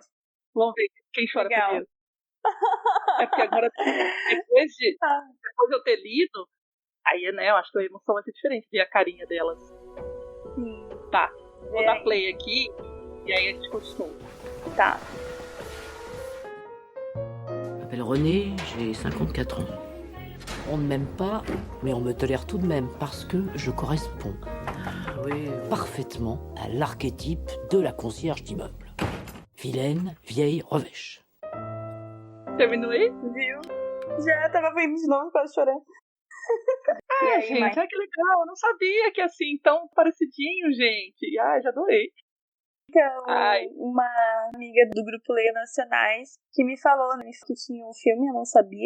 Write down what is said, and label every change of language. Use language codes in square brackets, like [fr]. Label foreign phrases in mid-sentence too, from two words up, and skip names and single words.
[pt] Vamos ver quem chora Legal. primeiro. É porque agora, depois de eu ter lido, aí, né, eu acho que a emoção vai ser diferente, ver a carinha delas. Sim. Tá, vou dar play aqui, e aí a gente continua. Tá. [fr] Je m'appelle René, j'ai 54 ans. On ne m'aime pas, mais on me tolère tout de même parce que je corresponds parfaitement à l'archétype de la concierge d'immeuble. Vilaine, vieille, revêche. [pt] Terminou aí? Viu? Já tava vendo de novo, quase chorando. Aí, gente, que legal. Eu não sabia que é assim, tão parecidinho, gente. Já adorei. Então, uma amiga do grupo Leia Nacionais que me falou, né, que tinha um filme, eu não sabia.